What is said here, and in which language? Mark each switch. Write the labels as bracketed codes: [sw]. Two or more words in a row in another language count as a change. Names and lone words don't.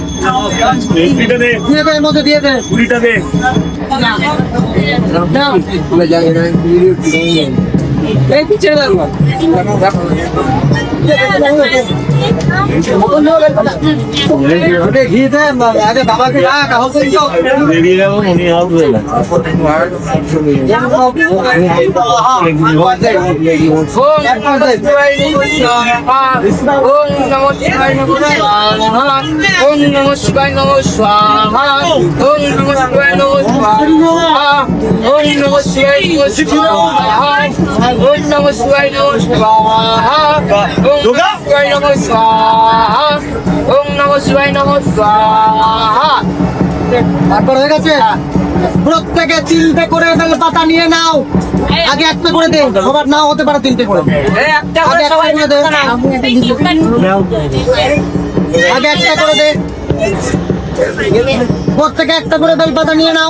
[bn] দিয়ে দে এর মধ্যে দিয়ে দে কুড়িটা দে এই পিছে লাগবা ঘি দে আগে বাবাকে ডাক আহত [sa] ওম নমঃ শিবায় নমঃ স্বাহা ওম নমঃ শিবায় নমঃ স্বাহা ওম নমঃ শিবায় নমঃ স্বাহা ওম নমঃ শিবায় নমঃ স্বাহা ওম নমঃ শিবায় নমঃ স্বাহা [bn] তারপর হয়ে গেছে প্রত্যেকে 3টে করে বেল পাতা নিয়ে নাও আগে একটা করে দে সবার নাও হতে পারে 3টে করে একটা আগে একটা করে দে আগে একটা করে দে প্রত্যেকে একটা করে বেল পাতা নিয়ে নাও